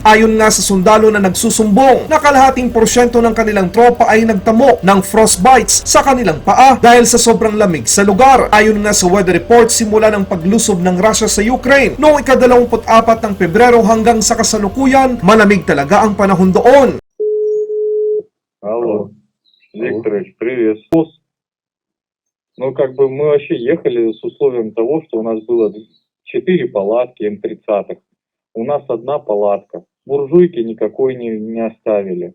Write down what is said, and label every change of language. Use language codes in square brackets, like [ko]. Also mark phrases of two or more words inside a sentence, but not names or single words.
[tl] Ayon nga sa sundalo na nagsusumbong na kalahating porsyento ng kanilang tropa ay nagtamo ng frostbites sa kanilang paa dahil sa sobrang lamig sa lugar. Ayon nga sa weather report, simula ng paglusob ng Russia sa Ukraine noong ika-24 ng Pebrero hanggang sa kasalukuyan, malamig talaga ang panahon doon. [ru] Алло, Викторович, привет. Ну, как бы мы вообще ехали с условием того, что у нас было 4 палатки М-30. У нас одна палатка. Буржуйки никакой не оставили.